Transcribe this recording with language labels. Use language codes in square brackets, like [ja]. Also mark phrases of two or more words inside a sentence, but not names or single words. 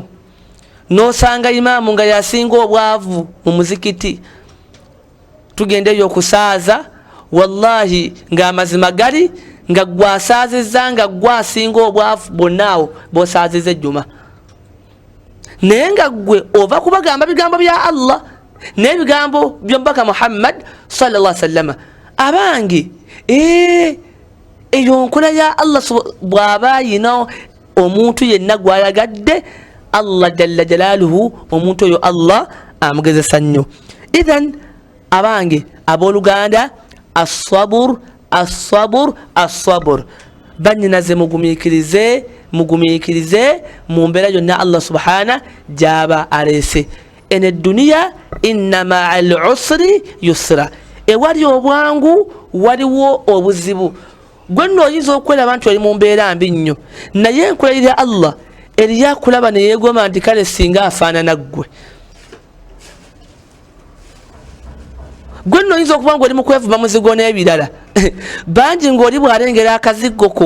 [lg] N'osanga imaamu nga yasinga obwavu mu muzikiti, tugendeyo okusaaza wallahi ng'amazima gali nga gwasaazizza nga gwasinga obwavu bonnaawo b'osaaziza ejjuma, naye nga gwe ova kubagamba bigambo bya Allah n'ebigambo by'omubaka Muhammad [ar] صلى الله عليه وسلم. [lg] Abange eyo nkola ya Allah bw'aba ayina omuntu yenna gw'ayagadde, Allah [ar] جل جلاله [lg] omuntu oyo Allah amugezesa nnyo. Idhan abange abooluganda, [ar] الصبر الصبر الصبر, [lg] banyinaze mugumiikirize mu mbeera yonna Allah subhana gy'aba aleese. Ene duniya [ar] إن مع العسر يسرا, [lg] ewali obwangu waliwo obuzibu. Gwe nno oyinza okwelaba nti oli mu mbeera mbi nnyo, naye enkolerera Allah eriyo akulaba ne yeegoma nti kale singa afaanana ggwe. Gwe nno oyinza okuba ng'oli mu kwevuma muzigo n'ebirala bangi ng'oli bw'alengera akazigo ko.